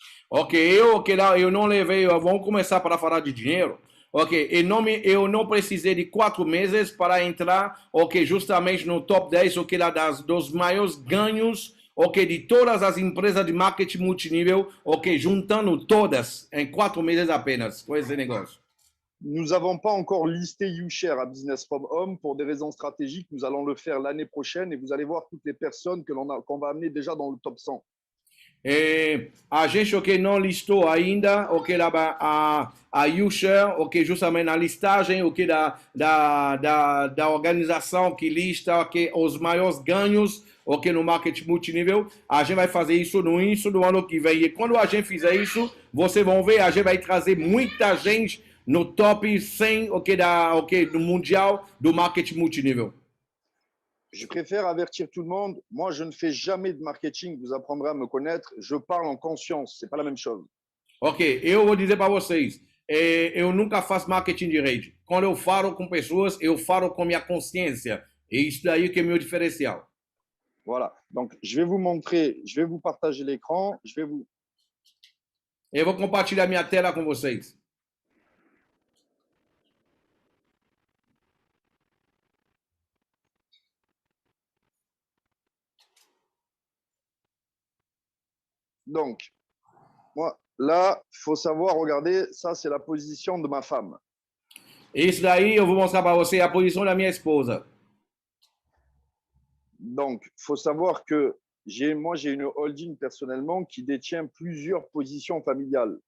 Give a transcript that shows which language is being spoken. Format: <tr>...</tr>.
<pt>Ok, eu não levei, vamos começar para falar de dinheiro. Ok, eu não precisei de 4 meses para entrar, ok, justamente no top 10, ok, lá dos maiores ganhos, ok, de todas as empresas de marketing multinível, ok, juntando todas em 4 meses apenas com esse negócio.</pt> <fr>Nous n'avons pas encore listé YouShare à Business from Home pour des raisons stratégiques. Nous allons le faire l'année prochaine et vous allez voir toutes les personnes qu'on va amener déjà dans le top 100.</fr> <pt>A gente, ok, não listou ainda, ok, lá a Usher, ok, justamente na listagem, ok, da organização que lista, ok, os maiores ganhos, ok, no marketing multinível. A gente vai fazer isso no início do ano que vem. E quando a gente fizer isso, vocês vão ver, a gente vai trazer muita gente no top 100, ok, ok, do mundial do marketing multinível.</pt> <fr>Je préfère avertir tout le monde. Moi, je ne fais jamais de marketing. Vous apprendrez à me connaître. Je parle en conscience. C'est pas la même chose.</fr> <pt>Ok, eu vou dizer para vocês, eu nunca faço marketing de rede. Quando eu falo com pessoas, eu falo com minha consciência. E isso daí que é meu diferencial.</pt> <fr>Voilà. Donc, je vais vous montrer, je vais vous partager l'écran. Je vais vous.</fr> <pt>Eu vou compartilhar minha tela com vocês.</pt> <fr>Donc, moi, là, il faut savoir, regardez, ça, c'est la position de ma femme.</fr> <pt>Isso daí eu vou mostrar para você a posição da minha esposa.</pt> <fr>Donc, il faut savoir que moi, j'ai une holding personnellement qui détient plusieurs positions familiales.</fr>